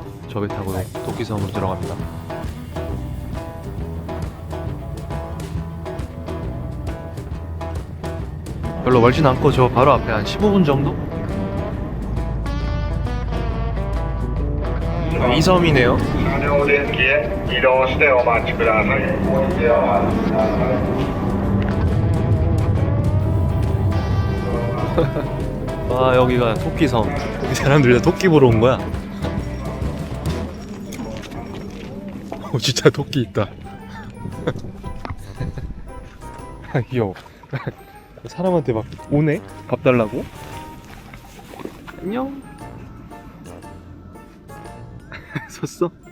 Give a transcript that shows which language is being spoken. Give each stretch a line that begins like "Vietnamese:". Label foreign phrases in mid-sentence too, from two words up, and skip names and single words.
Korean: 저 배 타고 토끼섬으로 들어갑니다. 별로 멀진 않고 저 바로 앞에 한 15분 정도? 이 섬이네요.
Japanese: 車両電気へ移動してお待ちください。お待ちください。
Korean: 와, 여기가 토끼섬. 여기 사람들 다 토끼 보러 온 거야. 진짜 토끼 있다. 귀여워. 사람한테 막 오네? 밥 달라고? 안녕. 섰어?